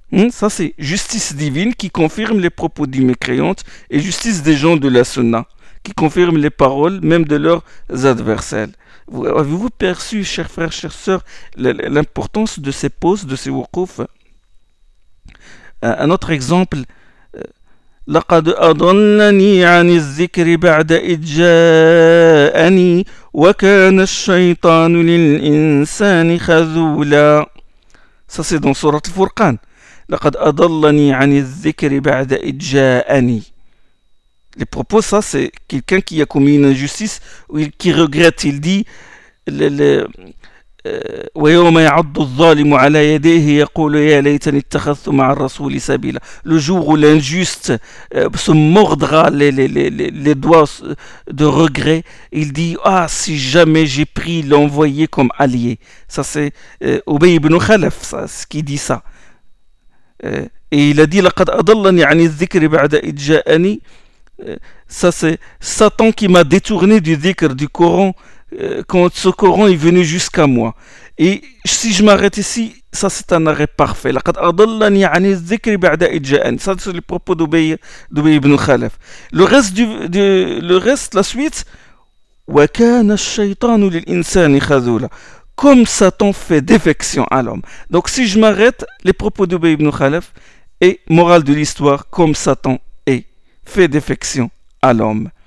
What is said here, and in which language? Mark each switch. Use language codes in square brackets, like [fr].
[fr] Ça c'est justice divine qui confirme les propos des mécréantes, et justice des gens de la Sunna qui confirment les paroles même de leurs adversaires. Avez-vous perçu, chers frères, chers sœurs, l'importance de ces pauses, de ces wukoufs? Un autre exemple, [ar] لقد أضلني عن الذكر بعد إذ جاءني وكان الشيطان للإنسان خذولا. [fr] Ça c'est dans sourate Al-Furqan. [ar] لقد أضلني عن الذكر بعد إذ جاءني. [fr] Les propos, ça c'est quelqu'un qui a commis une injustice ou qui regrette, il dit [ar] ويوم يعض الظالم على يديه يقول يا ليتني اتخذت مع الرسول سبيلا. [fr] Le jour où l'injuste se mordra les doigts de regret, il dit: ah, si jamais j'ai pris l'envoyé comme allié. Ça c'est Ubay ibn Khalaf qui dit ça. Et il a dit [ar] لقد أضلني عن الذكر بعد إذ جاءني. [fr] Ça c'est Satan qui m'a détourné du dhikr, du Coran, quand ce Coran est venu jusqu'à moi. Et si je m'arrête ici, ça c'est un arrêt parfait. [ar] لقد أضلني عن الذكر بعد إذ جاءني. [fr] Ça c'est le propos d'Ubay ibn Khalaf. Le reste, la suite, [ar] وكان الشيطان للإنسان خذولا. [fr] Comme Satan fait défection à l'homme. Donc si je m'arrête, les propos d'Ubay ibn Khalaf et morale de l'histoire, comme Satan fait défection à l'homme.